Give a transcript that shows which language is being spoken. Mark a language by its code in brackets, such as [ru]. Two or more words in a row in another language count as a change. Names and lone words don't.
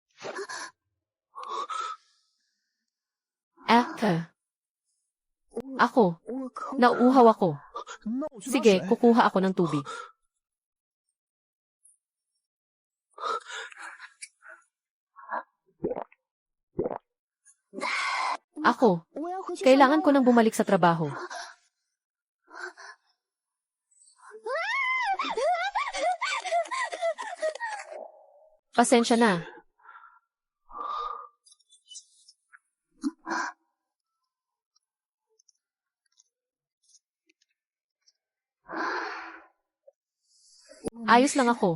[tl] Ako, [zh] 我口 [tl] nauuhaw ako. Sige, kukuha ako ng tubig. Ako, [zh] 我要回去 [tl] kailangan [zh] 上 [tl] ko [zh] 班 [tl] nang bumalik sa trabaho. Pasensya na. Ayos lang ako.